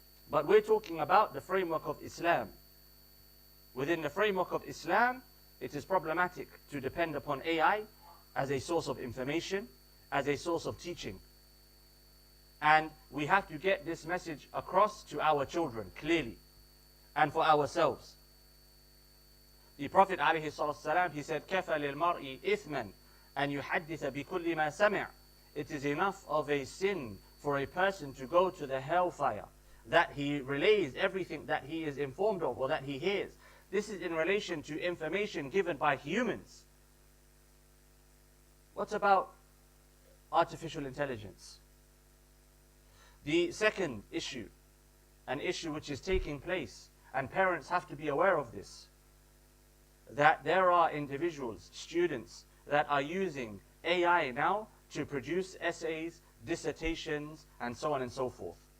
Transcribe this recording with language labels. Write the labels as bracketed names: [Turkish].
[English] But we're talking about the framework of Islam. Within the framework of Islam, it is problematic to depend upon AI as a source of information, as a source of teaching. And we have to get this message across to our children clearly, and for ourselves. The Prophet ﷺ, he said, [Arabic] كَفَى لِلْمَرْءِ إِثْمًا أَنْ يُحَدِّثَ بِكُلِّ مَا سَمِعَ. [English] It is enough of a sin for a person to go to the hellfire, that he relays everything that he is informed of or that he hears. This is in relation to information given by humans. What about artificial intelligence? The second issue, an issue which is taking place, and parents have to be aware of this, that there are individuals, students, that are using AI now to produce essays, dissertations, and so on and so forth.